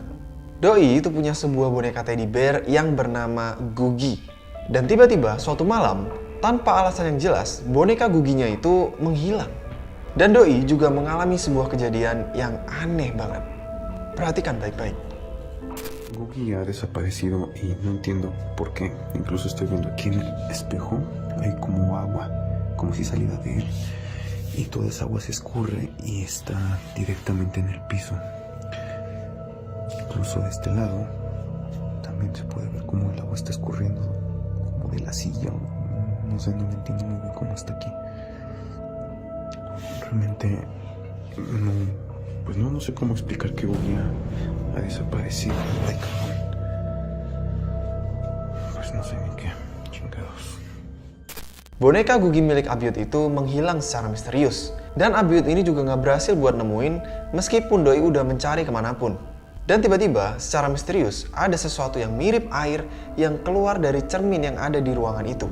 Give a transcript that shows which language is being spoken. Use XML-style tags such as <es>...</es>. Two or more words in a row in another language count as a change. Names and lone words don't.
<id>Doi itu punya sebuah boneka</id> <en>teddy bear</en> <id>yang bernama Gugi. Dan tiba-tiba suatu malam, tanpa alasan yang jelas, boneka Guginya itu menghilang. Dan Doi juga mengalami sebuah kejadian yang aneh banget. Perhatikan baik-baik.</id> <es>Gugi ha desaparecido y no entiendo por qué. Incluso estoy viendo aquí en el espejo, hay como agua, como si saliera de él. Y toda esa agua se escurre y está directamente en el piso. Incluso de este lado también se puede ver cómo el agua está escurriendo, como de la silla. No sé, no entiendo muy bien cómo está aquí. Realmente no sé cómo explicar que Gugi ha desaparecido. Ay, cabrón. Pues no sé ni qué chingados.</es> <id>Boneka Gugi milik Abiud itu menghilang secara misterius. Dan Abiud ini juga nggak berhasil buat nemuin meskipun Doi udah mencari kemanapun. Dan tiba-tiba secara misterius ada sesuatu yang mirip air yang keluar dari cermin yang ada di ruangan itu.</id>